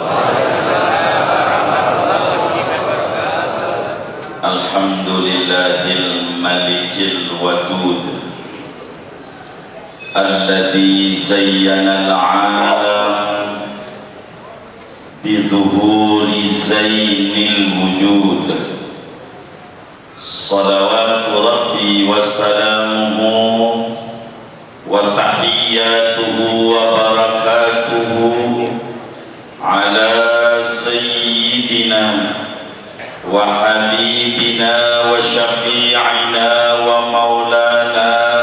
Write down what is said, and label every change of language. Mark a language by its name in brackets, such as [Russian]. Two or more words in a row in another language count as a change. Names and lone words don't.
[Arabic] الحمد لله الملك الودود الذي زين العالم بظهور زين الوجود. صلوات ربي وسلامه وتحياته وبركاته على سيدنا وحبيبنا وشفيعنا ومولانا